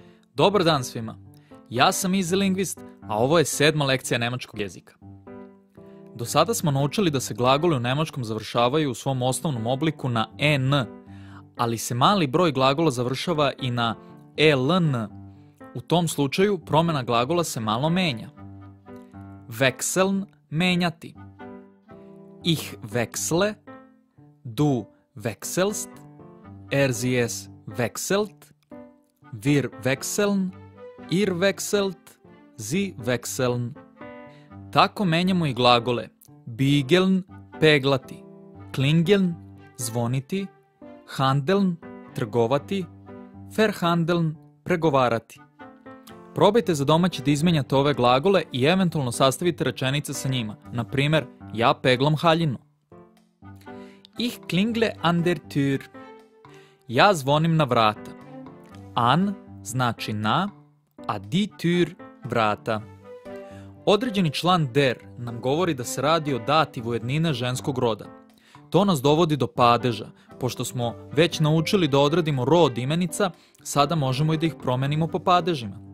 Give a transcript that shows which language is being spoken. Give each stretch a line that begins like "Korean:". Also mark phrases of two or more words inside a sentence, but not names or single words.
Serbian: Dobar dan svima, ja sam Easy Linguist, a ovo je 7. lekcija nemačkog jezika. Do sada smo naučili da se glagoli u nemačkom završavaju u svom osnovnom obliku na en, ali se mali broj glagola završava i na eln. U tom slučaju promjena glagola se malo menja.
German: Wechseln, menjati. Ich wechsle, du wechselst, sie es wechselt, wir wechseln, ihr wechselt, sie wechseln.
Serbian: Tako menjamo i glagole bigeln, peglati, klingeln, zvoniti, handeln, trgovati, verhandeln, pregovarati. Probajte za domaći da izmenjate ove glagole i eventualno sastavite rečenice sa njima. Na primjer, ja peglam haljinu.
German: Ich klingle an der Tür.
Serbian: Ja zvonim na vrata. An znači na, a
German: die Tür
Serbian: vrata. Određeni član der nam govori da se radi o dativu jednine ženskog roda. To nas dovodi do padeža. Pošto smo već naučili da odredimo rod imenica, sada možemo i da ih promenimo po padežima.